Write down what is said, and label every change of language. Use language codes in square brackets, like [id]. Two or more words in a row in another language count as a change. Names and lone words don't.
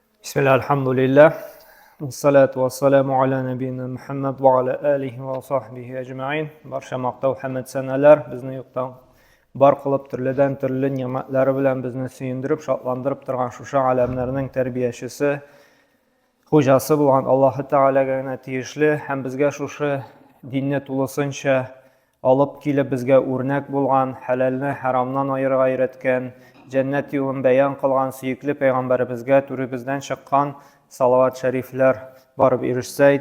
[ar] بسم الله، الحمد لله. الصلاة والسلام على نبينا محمد وعلى آله وصحبه أجمعين. [uz] Barcha maqtov hamd sanalar bizni yo'qdan bor qilib turlidan turli ne'matlari bilan bizni suyundirib, shodlantirib turgan shu alamlarning tarbiyachisi, xo'jasi bo'lgan Alloh taolaga tegishli ham bizga shu dinni to'lisincha olib kelib bizga o'rnak bo'lgan, halalni haromdan ayirib ayratgan, jannat yo'lin bayon qilgan suyukli payg'ambarimizga turibizdan chiqqan salovat shariflar borib erishsaydi.